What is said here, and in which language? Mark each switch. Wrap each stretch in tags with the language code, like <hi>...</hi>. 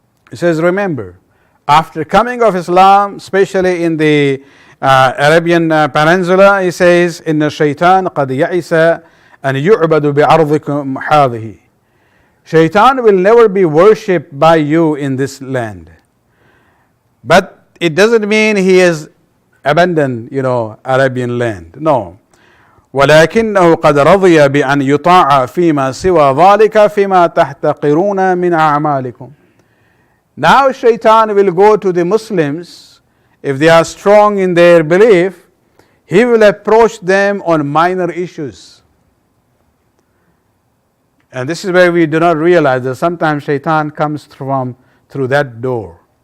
<en>He says, remember, after coming of Islam, especially in the Arabian Peninsula, he says,</en> <ar>إِنَّ الشَّيْطَانَ قَدْ يَئِسَ أَنْ يُعْبَدُ بِعَرْضِكُمْ هَذِهِ.</ar> <en>Shaitan will never be worshipped by you in this land. But it doesn't mean he has abandoned, Arabian land. No.</en> <ar>ولكنه قد رضي بأن يطاع فيما سوى ذلك فيما تحتقرون من أعمالكم.</ar> <en>Now Shaitan will go to the Muslims, if they are strong in their belief, he will approach them on minor issues. And this is where we do not realize that sometimes Shaitan comes through that door.</en>